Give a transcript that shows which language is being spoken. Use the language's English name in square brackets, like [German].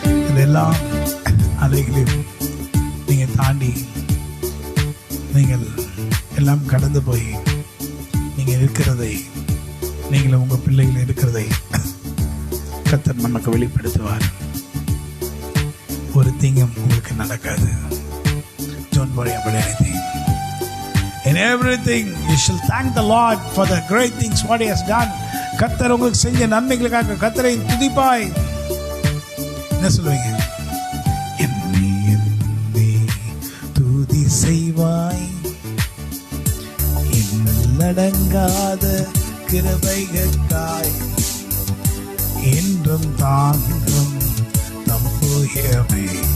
[Tamil] இதெல்லாம் அலைகளையும் நீங்கள் தாண்டி நீங்கள் எல்லாம் கடந்து போய் நீங்கள் இருக்கிறதை, நீங்களும் உங்கள் பிள்ளைகள் இருக்கிறதை கர்த்தர் நமக்கு வெளிப்படுத்துவார். ஒரு தீங்கும் உங்களுக்கு நடக்காது. [English] Don't worry about anything. In everything you shall thank the Lord for the great things what he has done. [Tamil] கர்த்தர் உங்களுக்கு செஞ்ச நன்மைகளுக்காக கர்த்தரை துதிப்பாய். என்ன சொல்லுவீங்க? என்னை எண்ணி துதி செய்வாய், இன்னல் அடங்காத கிருபைகளுக்காய் என்றும் தாங்கும் தம்புயமே.